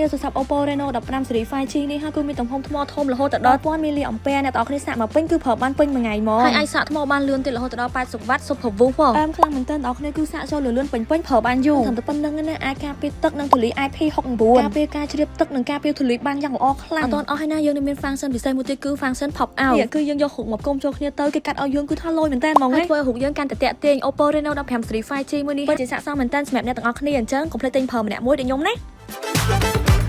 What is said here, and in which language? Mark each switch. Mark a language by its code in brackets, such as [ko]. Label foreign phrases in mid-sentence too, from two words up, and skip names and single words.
[km] ទូរស័ព្ទ Oppo Reno 15 Series 5G នេះហើយគឺមានទំហំថ្មធំរហូតដល់ 1000 mAh អ្នកបងប្អូនសាកមកពេញគឺប្រើបានពេញមួយថ្ងៃហ្ម ងហើយអាចសាកថ្មបានលឿនទៀតរហូតដល់ 80W Super Woof ផងខ្លាំងមែនតើបងប្អូនគឺសាកចូលលឿនពេញប្រើបានយូរតាមតែប៉ុណ្្នឹងណាអាចការពារទឹកនិងធូលី IP69 ការពារការជ្រាបទឹកនិងការពារធូលីបានយ៉ាងល្អខ្លាំងអត់ទាន់អស់ហើយណាយើងនឹងមាន function ពិសេសមួយទៀតគឺ [en] function pop out [km] គឺយើងយករូបមកគុំចូលគ្នាទៅគេកាត់ឲ្យយើងគឺថាលយមែនតើហ្មងហើយធ្វើឲ្យរូបយើងកាន់តែតាក់ទាញ Oppo Reno 15 Series 5G មួយនេះពិតជាស័ក្តិសមមែនតើសម្រាប់អ្នកទាំងអស់គ្នាអញ្ចឹងកុំភ្លេចទិញប្រើម្នាក់មួយដូចខ្ញុំណា